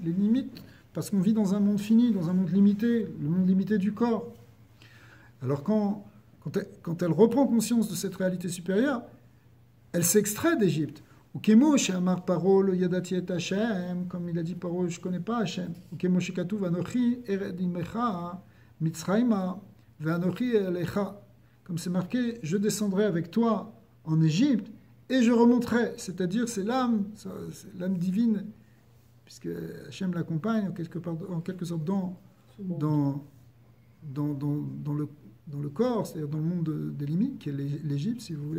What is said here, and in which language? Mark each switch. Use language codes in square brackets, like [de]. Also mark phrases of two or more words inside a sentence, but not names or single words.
[fr] Les limites, parce qu'on vit dans un monde fini, dans un monde limité, le monde limité du corps. Alors quand elle reprend conscience de cette réalité supérieure, elle s'extrait d'Égypte. [he] וכמו אמר פרעה לא ידעתי את השם, [fr] comme il a dit Paro, je ne connais pas Hashem. [he] וכמו שכתוב אנכי ארד עמך מצרימה ואנכי אעלך. [fr] Comme c'est marqué, je descendrai avec toi en Égypte et je remonterai. C'est-à-dire, c'est l'âme divine, puisque Hashem l'accompagne en quelque sorte dans le corps, c'est-à-dire dans le monde des limites, qui est l'Égypte, si vous voulez.